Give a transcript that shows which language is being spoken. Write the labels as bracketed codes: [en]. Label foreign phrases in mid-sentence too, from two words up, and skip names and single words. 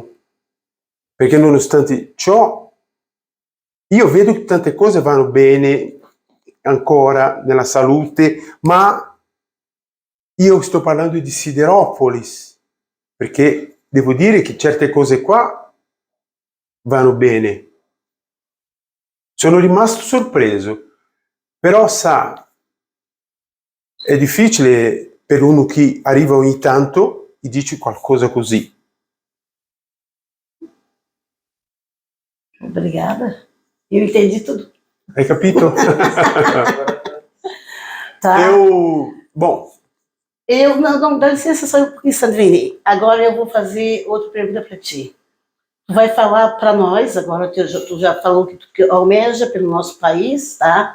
[it] Perché nonostante ciò, io vedo che tante cose vanno bene ancora nella salute, ma io sto parlando di Sideropolis, perché devo dire che certe cose qua vanno bene. Sono rimasto sorpreso. Però sa, è difficile per uno che arriva ogni tanto e dice qualcosa così. [pt] Obrigada. Eu entendi tudo. [it] Hai capito? [pt] Tá? Bom, não, dá licença só um pouquinho, Sandrine. Agora eu vou fazer outra pergunta para ti. Tu vai falar para nós, agora que tu já falou que tu almeja pelo nosso país, tá?